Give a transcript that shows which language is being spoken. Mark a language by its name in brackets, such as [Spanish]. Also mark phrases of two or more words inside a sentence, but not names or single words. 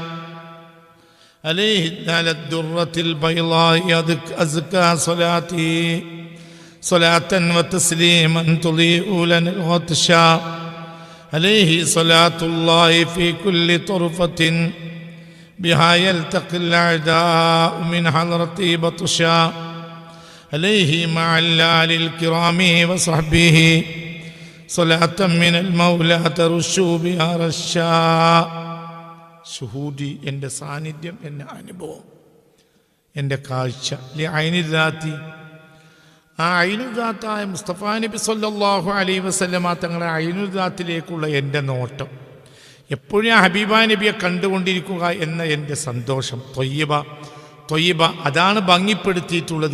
[Arabic] عليه على الدرة البيضاء أزكى صلاتي صلاة وتسليما تضيء لنا الغطشا عليه صلاة الله في كل طرفة بها يلتقي الأعداء من حضرتي بطشا عليه مع الآل الكرام وصحبه صلاة من المولى ترشوا بها رشا. [Malayalam] ഷുഹൂദി എൻ്റെ സാന്നിധ്യം, എൻ്റെ അനുഭവം, എൻ്റെ കാഴ്ച ഐനുദാത്തി. ആ ഐനുദാത്തായ മുസ്തഫ നബി [Arabic] صلى الله عليه وسلم [Malayalam] തങ്ങളുടെ ഐനുദാത്തിലേക്കുള്ള എൻ്റെ നോട്ടം, എപ്പോഴും ഹബീബ നബിയെ കണ്ടുകൊണ്ടിരിക്കുക എന്ന എൻ്റെ സന്തോഷം, ത്വയ്യിബ അതാണ് ഭംഗിപ്പെടുത്തിയിട്ടുള്ളത്.